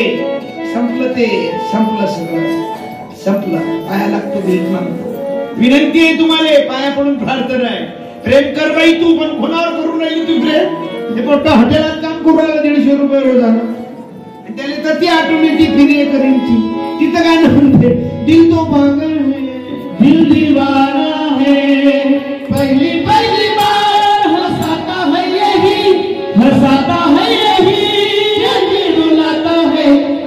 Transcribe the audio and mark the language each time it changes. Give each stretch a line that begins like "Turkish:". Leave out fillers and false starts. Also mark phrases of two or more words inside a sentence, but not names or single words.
Marathi: संपलं ते. संपलं सगळं. संपलं. पाया लागतो. भीक मागतो. विनंती आहे तुम्हाला. पाया पडून प्रार्थना आहे. प्रेम कर बाई तू. पण कोणावर करून राहिली तू प्रेम? हे मोठं हॉटेलात काम करू राहिला 150 रुपये रोजानं. त्याला तर ती आठवण येते फिरे करीनची. तिथं काय म्हणते,
Hindi: दिल तो पागल है, दिल दीवाना है, पहली पहली बार हंसाता है यही, हंसाता है यही, रुलाता है